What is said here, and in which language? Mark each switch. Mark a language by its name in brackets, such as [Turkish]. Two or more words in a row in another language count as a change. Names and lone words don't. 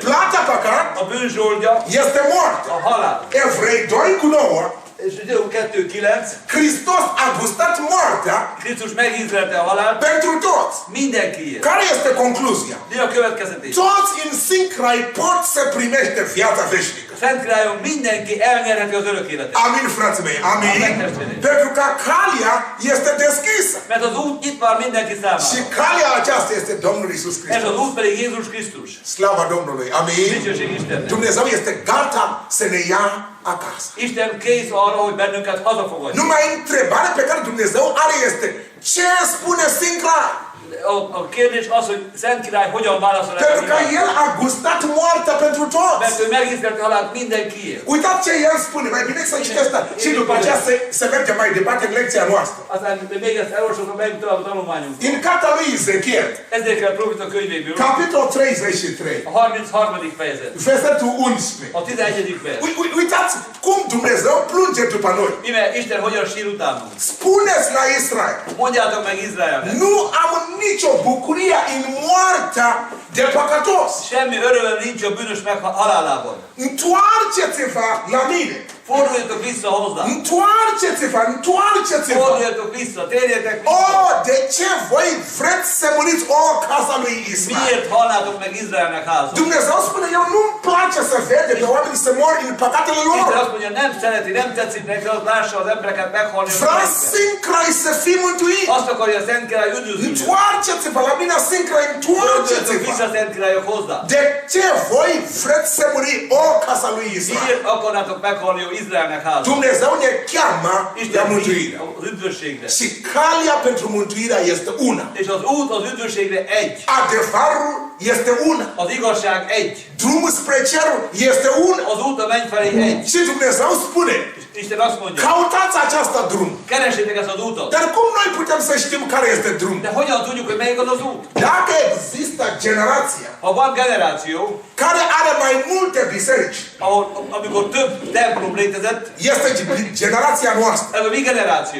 [Romanian] plata păcat [Hungarian] A bűn zsoldja [Romanian] este moarte. [Hungarian] a halál. [Romanian] Evrei 2:9, [Hungarian] És Zsidó 2.9, [Romanian] Hristos a gustat moartea [Hungarian] Krisztus megízlelte a halált [Romanian] pentru toți. [Hungarian] mindenkiért. [Romanian] Care este concluzia? [Hungarian] Mi a következetés? [Romanian] Toți în sincrai pot să primește viața veșnică. [Hungarian] Szent Királyon mindenki elnyerheti az örök életet. [Romanian] Amin, frații mei, amin. [Hungarian] Amin, testvérek. [Romanian] Pentru că calea este deschisă. [Hungarian] Mert az út nyit már mindenki [Romanian] Și [Hungarian] számára. [Romanian] calea aceasta este Domnul Iisus [Hungarian] Ez az [Romanian] Hristos. [Hungarian] út pedig Jézus Krisztus. [Romanian] Slava Domnului, amin. [Hungarian] Dicsőség Istennek. [Romanian] Dumnezeu este gata să ne ia acasă. [Hungarian] Isten kész arra, hogy bennünket hazafogadjon. [Romanian] Numai întrebarea pe care Dumnezeu are este: ce spune sincrar? [Hungarian] A kérdés az, hogy Szent Király hogyan válaszol erre a [Romanian] Pentru că [Hungarian] világra. [Romanian] El a gustat moartea pentru toți. [Hungarian] Mert ő megízlelte halált mindenkiért. [Romanian] Uitați ce El spune, mai bine să citeți asta. Și după aceea să mergem mai departe în lecția noastră. [Hungarian] Aztán még ezt elolvasok, megyünk tovább a tanulmányunkra. [Romanian] În cartea lui Ezechiel, [Hungarian] Ezékel Prófita könyvéből, [Romanian] capitolul 33, [Hungarian] a 33. fejezet, [Romanian] versetul 11. [Hungarian] a 11. vers. [Romanian] Uitați cum Dumnezeu plânge după noi. [Hungarian] Ime Isten hogyan sír utánunk. [Romanian] Spuneți la Israel: [Hungarian] Mondjátok meg Izraelnek. [Romanian] nu am nicio bucurie în moartea de păcătos. [Hungarian] Semmi örömöm nincs a bűnös halálában. [Romanian] Întoarceți-vă la mine. [Hungarian] Forduljatok vissza hozzá. [Romanian] Întoarceți-vă, întoarceți-vă. [Hungarian] Forduljatok vissza, térjetek [Romanian] O, [Hungarian] vissza. [Romanian] de ce voi vreți să muriți, o, casa lui Israel? [Hungarian] Miért halnátok meg Izraelnek házat? [Romanian] Dumnezeu spune: eu nu-mi place să vede pe oameni să mor în păcatele [Hungarian] Isten [Romanian] lor. [Hungarian] azt mondja, nem szereti, nem tetszik neki, az lássa az embereket meghalni. a [Romanian] Vreau [Hungarian] bűnökben. [Romanian] sincrai să fii mântuit. [Hungarian] Azt akarja a Szent Király üdvözlni. [Romanian] Întoarceți-vă la mine, sincrai, [Hungarian] Forduljatok [Romanian] întoarceți-vă. [Hungarian] vissza a Szent Királyok hozzá. [Romanian] De ce voi vreți să muri, o, casa lui Israel? [Hungarian] Miért akarnátok meghalni a Izraelnek házat? [Romanian] Dumnezeu ne cheamă la [Hungarian] Isten [Romanian] mântuire. [Hungarian] hív az üdvösségre. [Romanian] Și calea pentru mântuirea este una. [Hungarian] És az út az üdvösségre egy. [Romanian] Adevărul este una. [Hungarian] Az igazság egy. [Romanian] Drumul spre cerul este una. [Hungarian] Az út a menny felé egy. [Romanian] Și Dumnezeu spune: [Hungarian] Isten azt mondja, [Romanian] cautați aceasta drum. [Hungarian] keresétek ezt az útot. [Romanian] Dar cum noi putem să știm care este drumul? [Hungarian] De hogyan tudjuk, hogy melyik az az út? [Romanian] Dacă există generația [Hungarian] Ha van generáció, [Romanian] care are mai multe biserici, [Hungarian] amikor több templom létezett, [Romanian] este generația noastră. [Hungarian] ez a mi generáció.